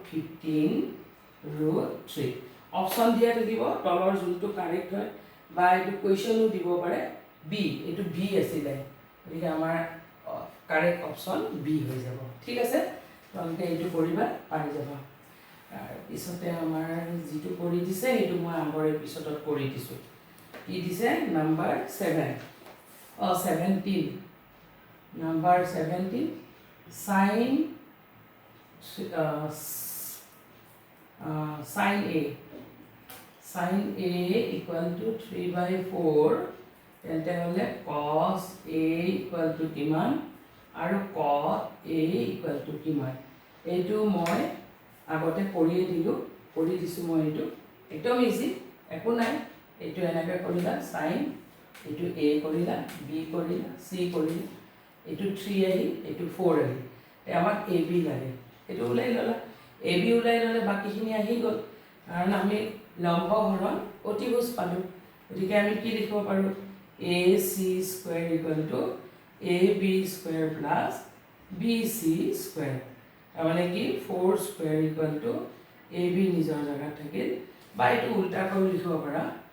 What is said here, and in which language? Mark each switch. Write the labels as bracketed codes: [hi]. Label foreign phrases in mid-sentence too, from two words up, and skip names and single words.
[as] 15√3 অপশ্যন দিয়া থাকিব তলৰ যোনটো কাৰেক্ট হয় বা এইটো কুৱেশ্যনো দিব পাৰে বি এইটো বি আছিলে গতিকে আমাৰ [en] correct option [as] বি হৈ যাব ঠিক আছে তোমালোকে এইটো কৰিবা পাৰি যাবা তাৰপিছতে আমাৰ যিটো কৰি দিছে সেইটো মই আগৰ এপিছডত কৰি দিছোঁ কি দিছে নাম্বাৰ 17 নাম্বাৰ 17 [en] sin A equal to [as] 3/4 তেন্তে হ'লে [en] cos A equal to [as] কিমান আৰু [en] cot A equal to [as] কিমান এইটো মই আগতে কৰি দিছোঁ মই এইটো একদম ইজি একো নাই এইটো এনেকৈ কৰিলা sin এইটো A কৰিলা B কৰিলা C কৰিলা এইটো 3 আহিল এইটো 4 আহিল আমাক AB লাগে এইটো ওলাই ল'লা এ বি ওলাই ল'লে বাকীখিনি আহি গ'ল কাৰণ আমি লম্ব হৰণ অতিভুজ পালোঁ গতিকে আমি কি লিখিব পাৰোঁ [en] AC square equal to AB square plus BC square [as] তাৰমানে কি [en] 4 square equal to AB [as] নিজৰ জেগাত থাকিল বা এইটো উল্টাকৈ লিখিব পাৰা